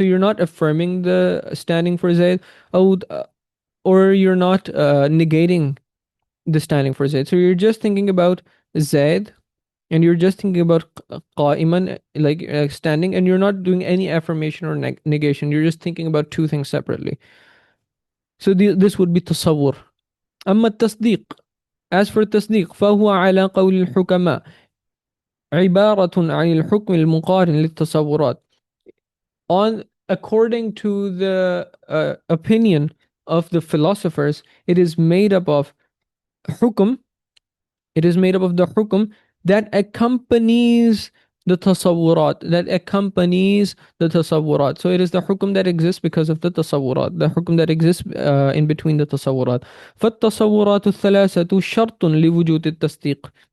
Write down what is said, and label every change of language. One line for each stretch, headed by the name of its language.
English: So you're not affirming the standing for zaid, or you're not negating the standing for zaid. So you're just thinking about zaid, and you're just thinking about qa'iman, like standing, and you're not doing any affirmation or negation. You're just thinking about two things separately. So this would be tasawwur.
Arabic: أما التصديق,
English: as for
Arabic: التصديق, فهو على قول الحكماء عبارة عن الحكم المقارن للتصورات.
English: On according to the opinion of the philosophers, it is made up of hukum. It is made up of the hukum that accompanies the tasawwurat, that accompanies the tasawwurat. So it is the hukum that exists because of the tasawwurat, the hukum that exists in between the tasawwurat.
Arabic: فالتصورات الثلاثة شرط لوجود التصديق.